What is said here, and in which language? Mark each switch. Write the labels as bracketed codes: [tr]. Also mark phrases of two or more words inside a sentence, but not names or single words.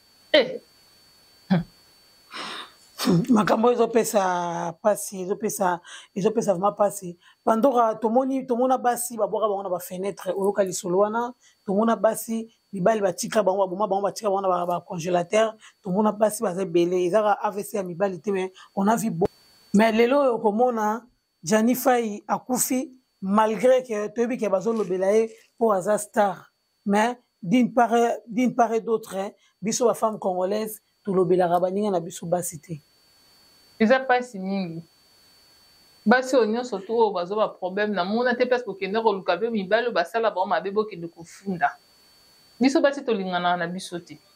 [ln] makambo ezopesa pasi ezopesa vraiment pasi bandoka tomona basi babwaka bango na bafenetre oyoka lisolo wana tomona basi mibali batika bango baboma bango batika bango na bacongélateur tomona basi baza ebele ezaka AVC ya mibali te [fr] mais on a vu bon mais [ln] lelo oyo komona Jani Faye akufi [fr] malgré que [ln] toyebi ke bazolobela ye mpo aza star [fr] mais d'une part et d'autre [ln] biso bafemme congolaise tolobelaka baninga na biso basi te eza mpasi mingi basi oyo nyonso to oyo bazwa baproblème na mona te place bokende koluka mpe mibali oyo basala bango mabe bokende kofunda biso basi tolinganaka na biso te